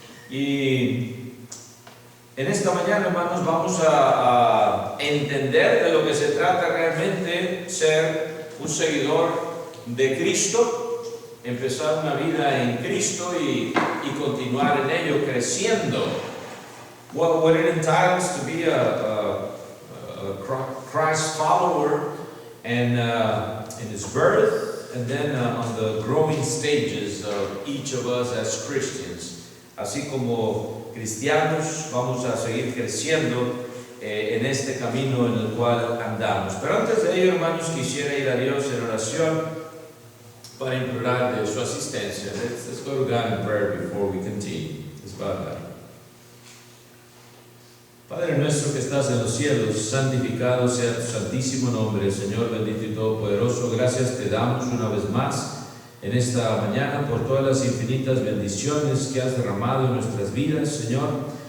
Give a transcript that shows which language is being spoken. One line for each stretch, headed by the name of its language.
Spanish: Y en esta mañana, hermanos, vamos a entender de lo que se trata realmente ser un seguidor de Cristo. Empezar una vida en Cristo y continuar en ello, creciendo.
English: What it entails to be a Christ follower and in His birth, and then on the growing stages of each of us as Christians.
Spanish: Así como cristianos, vamos a seguir creciendo en este camino en el cual andamos. Pero antes de ello, hermanos, quisiera ir a Dios en oración para implorar de su asistencia.
English: Let's go to God in prayer before we continue. Let's bow down.
Spanish: Padre nuestro que estás en los cielos, santificado sea tu santísimo nombre, Señor bendito y todopoderoso. Gracias te damos una vez más en esta mañana por todas las infinitas bendiciones que has derramado en nuestras vidas, Señor.